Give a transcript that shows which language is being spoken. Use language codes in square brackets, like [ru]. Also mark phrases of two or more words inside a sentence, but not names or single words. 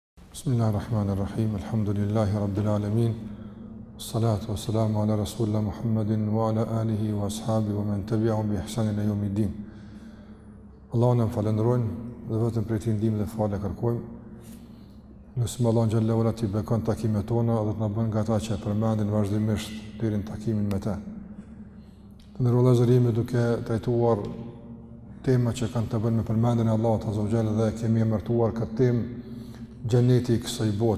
[ar] بسم الله الرحمن الرحيم. الحمد لله رب العالمين. الصلاة والسلام على رسول الله محمد وعلى آله وأصحابه ومن تبعهم بإحسان إلى يوم الدين. [sq] Allahun e falenderojmë dhe vetëm prej tij ndihmë dhe falë kërkojmë. Nëse Allah [ar] جل وعلا [sq] ti bekon takimet tona dhe të na bën nga ata që përmendin vazhdimisht deri në takimin me të. Në rrugëzërim duke trajtuar tema që kanë të bëjnë me përmendjen e Allahut [ar] عز وجل [sq] dhe kemi emërtuar këtë temë Gjeneti i kësaj bote.